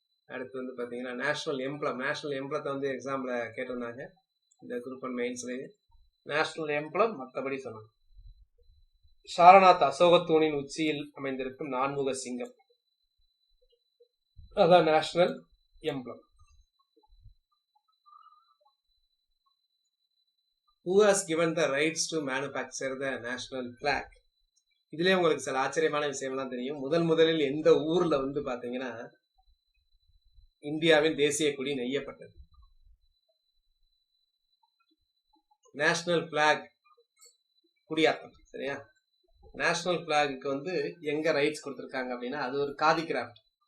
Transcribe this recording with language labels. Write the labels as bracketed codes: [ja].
[ta] அடுத்து வந்து பார்த்தீங்கன்னா நேஷனல் எம்ப்ளத்தை வந்து எக்ஸாமில் கேட்டிருந்தாங்க இந்த குரூப் அண்ட் மெயின்ஸ்லேயே. நேஷனல் எம்ப்ளம் மற்றபடி சொன்னாங்க. சாரநாத் அசோகத்தூணின் உச்சியில் அமைந்திருக்கும் நான்முக சிங்கம், அதான் national emblem. [en] Who has given the rights to manufacture the national flag? [ta] இதுலயே உங்களுக்கு சில ஆச்சரியமான விஷயம்லாம் தெரியும். முதலில் எந்த ஊர்ல வந்து பாத்தீங்கன்னா இந்தியாவின் தேசிய கொடி நெய்யப்பட்டது? நேஷனல் பிளாக் குடியாத்தம், சரியா? நேஷனல் பிளாக்கு வந்து எங்க ரைட்ஸ் கொடுத்துருக்காங்க அப்படின்னா, அது ஒரு காதி கிராஃப்ட்.